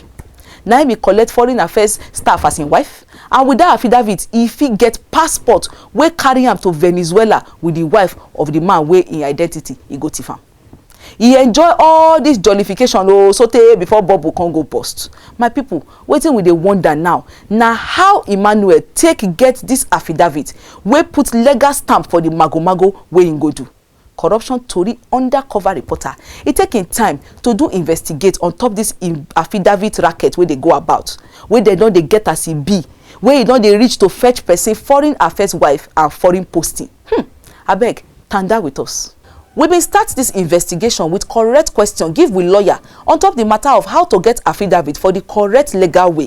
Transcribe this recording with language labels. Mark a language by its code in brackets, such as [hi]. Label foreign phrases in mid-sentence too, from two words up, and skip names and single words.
[pcm] Now he collect foreign affairs staff as him wife, and with that affidavit he fit get passport wey carry him to Venezuela with the wife of the man wey in identity he go thief am. He enjoy all this jollification sotey before bubble can go burst. My people, wetin we dey wonder now na how Emmanuel take get this affidavit wey put legal stamp for the mago wey him go do. Corruption tori undercover reporter. It taking time to do investigate on top this affidavit racket where they go about, where they don't they get as e be, where you don't they reach to fetch person foreign affairs wife and foreign posting. Abeg, tanda with us. We been start this investigation with correct question give we lawyer on top the matter of how to get affidavit for the correct legal way.